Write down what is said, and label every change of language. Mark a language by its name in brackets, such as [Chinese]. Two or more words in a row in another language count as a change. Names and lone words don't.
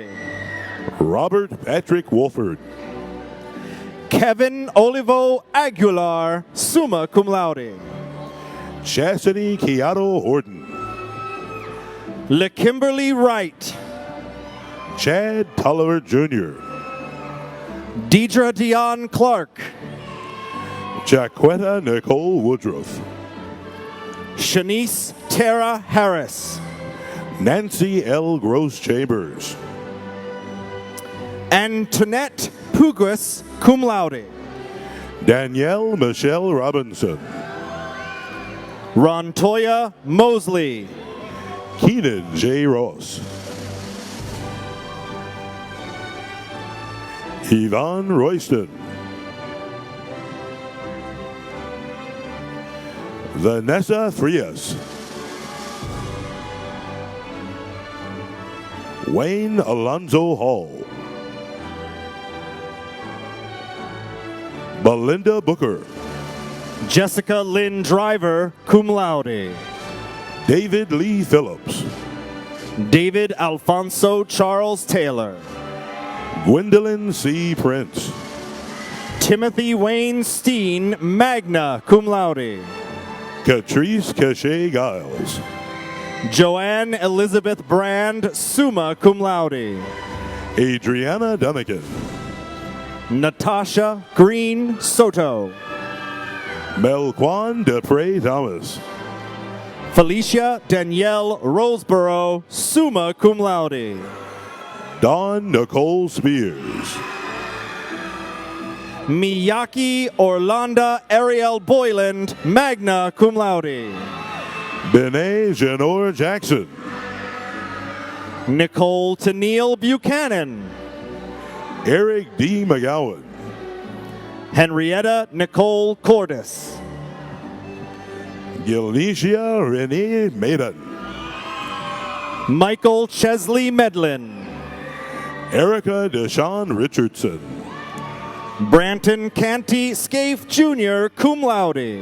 [English] Robert Patrick Wolford. Kevin Olivo Aguilar, [Latin] summa cum laude. [English] Chastity Kiato Horton. LeKimberly Wright. Chad Tulliver Jr. Deidre Dion Clark. Jaquetta Nicole Woodruff. Shanice Tara Harris. Nancy L. Gross Chambers. Antoinette Pugus, [Latin] cum laude. [English] Danielle Michelle Robinson. Rontoya Mosley. Keenan J. Ross. Yvonne Royston. Vanessa Frias. Wayne Alonzo Hall. Belinda Booker. Jessica Lynn Driver, [Latin] cum laude. [English] David Lee Phillips. David Alfonso Charles Taylor. Gwendolyn C. Prince. Timothy Wayne Steen, [Latin] magna cum laude. [English] Catrice Cachet Giles. Joanne Elizabeth Brand, [Latin] summa cum laude. [English] Adriana Dunnigan. Natasha Green Soto. Melquan Dupre Thomas. Felicia Danielle Roseborough, [Latin] summa cum laude. [English] Dawn Nicole Spears. Miyaki Orlando Ariel Boyland, [Latin] magna cum laude. [English] Benet Janor Jackson. Nicole Tennille Buchanan. Eric D. McGowan. Henrietta Nicole Cordis. Gilnesia Renee Maiden. Michael Chesley Medlin. Erica Deshawn Richardson. Branton Canty Scaife Jr., [Latin] cum laude.